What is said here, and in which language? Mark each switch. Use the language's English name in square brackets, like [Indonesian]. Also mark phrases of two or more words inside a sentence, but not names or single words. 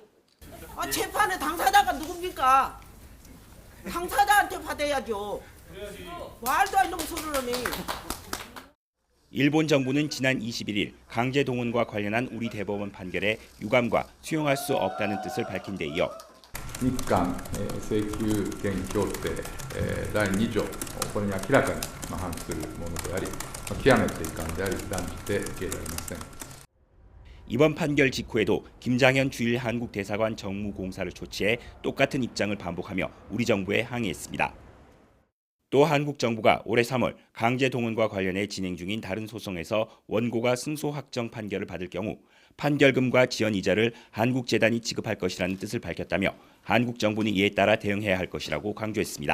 [Korean] 재판의 당사자가 누굽니까? 당사자한테 받아야죠. 말도 안 되는 소리를 하네. 일본 정부는 지난 21일 강제 동원과 관련한 우리 대법원 판결에 유감과 수용할 수 없다는 뜻을 밝힌 데 이어 [Japanese] 日韓請求権協定第2条、これに明らかに反するものであり、極めて遺憾であり、断じて受け入れられません。 [Korean] 이번 판결 직후에도 김장현 주일 한국 대사관 정무공사를 조치해 똑같은 입장을 반복하며 우리 정부에 항의했습니다. 또 한국 정부가 올해 3월 강제 동원과 관련해 진행 중인 다른 소송에서 원고가 승소 확정 판결을 받을 경우 판결금과 지연 이자를 한국재단이 지급할 것이라는 뜻을 밝혔다며 한국 정부는 이에 따라 대응해야 할 것이라고 강조했습니다.